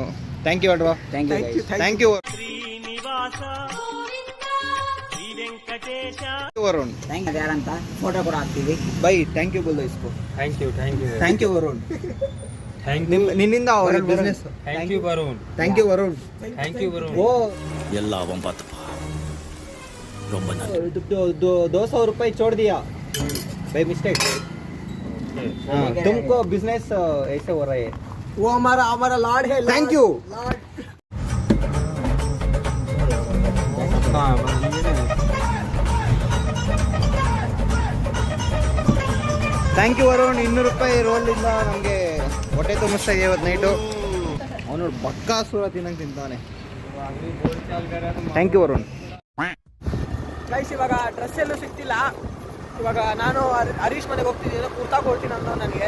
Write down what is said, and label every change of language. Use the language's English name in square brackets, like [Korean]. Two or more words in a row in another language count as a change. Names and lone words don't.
[English] Thank you Adva. Thank you Varun. [Kannada] ಯಾರಂತ ಫೋಟೋ ಕೂಡ ಹಾಕ್ತೀವಿ. [English] bye thank you [Hindi] बोल इसको. [English] thank you Varun. [Kannada] ನಿನ್ನಿಂದ ಅವರ ಬಿಸ್ನೆಸ್. [English] thank you Varun. ಓ [Kannada] ಎಲ್ಲ ಒಂಬತ್ತು [Tamil] ரொம்ப நன்றி. [Hindi] 200 ರೂಪಾಯಿ छोड़ दिया [English] by mistake. [Hindi] तुमको बिजनेस ऐसे हो रहा है. वो हमारा लॉर्ड है. [English] Thank you. thank you Varun. [Kannada] 200 ರೂಪಾಯಿ ರೋಲಿಂದ ನಮಗೆ ಹೊಟ್ಟೆ ತುಂಬಿಸ್ತಾ ಇದೆ ಇವತ್ತು ನೈಟು. ಅವನು ಬಕ್ಕಾಸುರ ತಿನ್ನಂಗೆ ತಿಂತಾನೆ. [English] thank you Varun. [Kannada] ಗೈಸ್, ಇವಾಗ ಡ್ರೆಸ್ ಎಲ್ಲೂ ಸಿಗ್ತಿಲ್ಲ. ಇವಾಗ ನಾನು ಹರೀಶ್ ಮನೆಗೆ ಹೋಗ್ತಿದ್ದೀನಿ, ಕುರ್ತಾ ಕೊಡ್ತೀನಿ ಅಂತ ನನಗೆ.